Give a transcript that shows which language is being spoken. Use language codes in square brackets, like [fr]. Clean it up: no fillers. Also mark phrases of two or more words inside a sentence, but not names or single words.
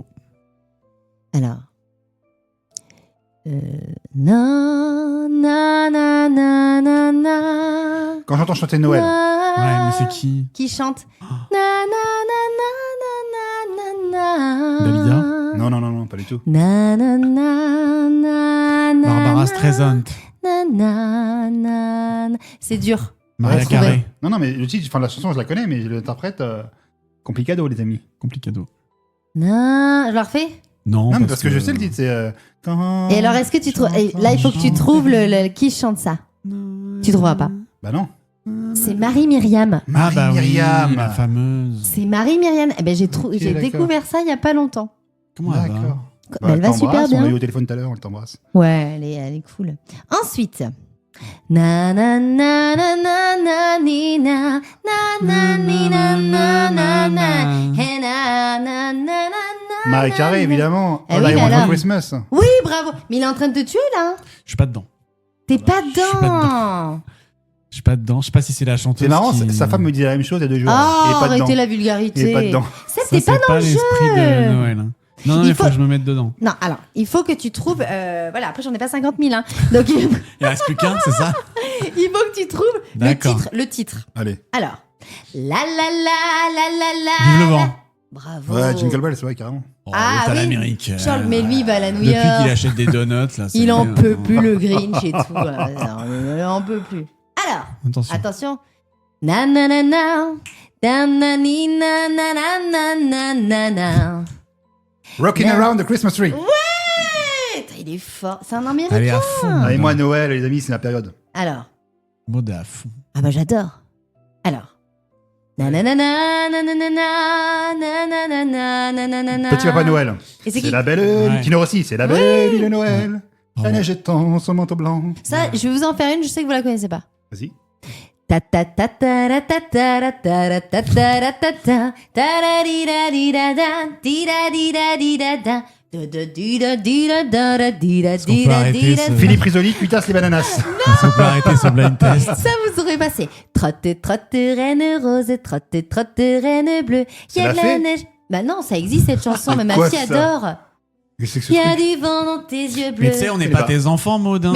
[fr] Alors. Na na na na na na. Quand j'entends chanter Noël. Ouais, mais c'est qui? Qui chante na na na na na na na. Dalida? Non, pas du tout. Na na na na na. Barbara Streisand. Na na na. C'est dur. Maria trouver. Carré. Non, mais le titre, enfin la chanson, je la connais, mais je l'interprète complicado, les amis. Complicado. Na. Je la refais. Non, Non, mais parce que je sais le titre, c'est. Et alors, est-ce que tu trouves. Là, il faut que tu trouves qui chante ça. Tu trouveras pas. Bah non. C'est Marie-Myriam. Ah bah Marie-Myriam. oui, la fameuse. C'est Marie-Myriam. Eh ben, j'ai d'accord. découvert ça il y a pas longtemps. Comment elle va? D'accord. Mais elle va super bien. On l'a eu au téléphone tout à l'heure, on t'embrasse. Ouais, elle est cool. Ensuite. Na na na na na na ni na na na ni na na na na Hey, na na na na. Marie Carré, évidemment. Eh All oui, I mais Want alors. for Christmas. Oui, bravo. Mais il est en train de te tuer là. Je suis pas dedans. T'es pas je suis pas dedans. Je suis pas dedans. Je sais pas si c'est la chanteuse. C'est marrant, qui... sa femme me dit la même chose il y a 2 jours. Oh, Il est pas arrêtez dedans. la Il est vulgarité. pas dedans. Ça, Ça, t'es pas c'est dans le jeu. l'esprit de Noël. Hein. Non, Il il faut faut- que je me mette dedans. Non, alors, il faut que tu trouves. Voilà, après, j'en ai pas 50 000. Hein. Donc, Il reste plus qu'un, c'est ça? il faut que tu trouves D'accord. le titre. Allez. Alors. La la la la la la. Vive le vent. Bravo. Ouais, Jingle Bell, c'est vrai, carrément. Oh, Ah t'as oui. l'Amérique. Charles, mais lui, il va à la New Depuis York. qu'il achète des donuts, là. ça Il y en est, peut plus, le Grinch et tout. Il en peut plus. Alors, Attention. attention. Na na na na. Na na ni na na na na na na. Rocking Non. Around the Christmas Tree. Putain, il est fort. C'est un Américain. Allez à fond. Allez, moi, Noël, les amis, c'est la période. Alors. Mode à fond. Ah bah j'adore. Alors. Na na na na na na na na na na na na na na na. Petit Papa Noël. Et c'est C'est qui la belle Ouais. Tino Rossi, c'est la belle île de Noël. La Bravo. neige étend son manteau blanc. Ça, je vais vous en faire une, je sais que vous la connaissez pas. Vas-y. Ta ta ta ta ra ta ta ra ta ra ta ta ra ta ta ta ra di da di da da di da di da di da da da da di da di da da da di da qu'on di peut da arrêter di da. ce- Philippe Risoli, cuitasse les bananas. On peut arrêter ce blind test. Ça vous aurez passé. Trotte, trotte, reine rose, trotte, trotte, reine bleue. C'est Y a la de la fée neige. Bah non, ça existe cette chanson, mais ma Quoi, fille ça adore. Qu'est-ce que c'est Y que ce a truc du vent dans tes yeux bleus. Mais tu sais, on n'est C'est pas pas- tes enfants, Maud. hein.